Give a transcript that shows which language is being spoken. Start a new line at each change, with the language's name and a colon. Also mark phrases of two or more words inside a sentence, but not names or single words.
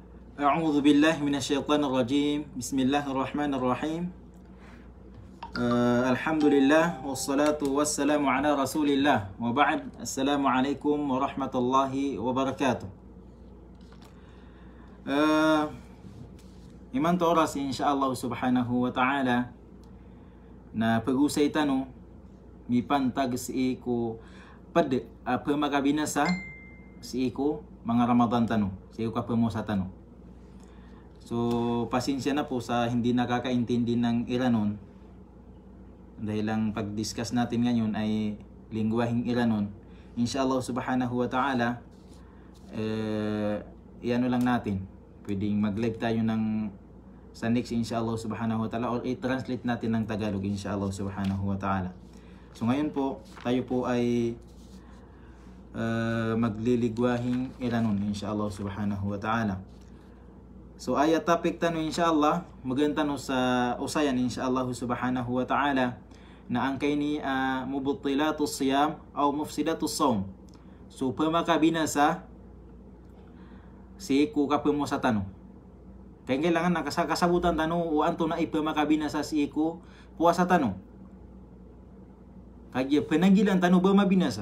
Arabic: أعوذ بالله من الشيطان الرجيم بسم الله الرحمن الرحيم الحمد لله والصلاة والسلام على رسول الله وبعد السلام عليكم ورحمة الله وبركاته
Iranun (Malaysia): Iman to oras
Arabic: إن شاء الله سبحانه وتعالى
Iranun (Malaysia): na pag-usay tano mi pantag si ko pad apa makabinasa si ko mga Ramadan tano si ko kapamosa tano.
Filipino: So pasensya na po sa hindi nakakaintindi ng Iranon dahil lang pag-discuss natin ngayon ay lingwaheng Iranon.
Arabic: إن شاء الله سبحانه وتعالى
Filipino: iano lang natin, pwedeng mag-live tayo ng sa next
Arabic: إن شاء الله سبحانه وتعالى
Filipino: or i-translate natin ng Tagalog
Arabic: إن شاء الله سبحانه وتعالى.
Filipino: So ngayon po tayo po ay magliligwahing Iranon
Arabic: إن شاء الله سبحانه وتعالى.
Iranun (Malaysia): So ayat topic tano insyaallah maganda no sa usayan
Arabic: إن شاء الله سبحانه وتعالى
Iranun (Malaysia): na ang kay ni
Arabic: مبطلات الصيام
Iranun (Malaysia): o
Arabic: مفسدات الصوم.
Iranun (Malaysia): So pamakabinasa si ku kapemo sa tano. Kaya kailangan nakasakasabutan tano o anto na ipamakabinasa si ku puasa tano. Kaya penagilan tano ba mabinasa?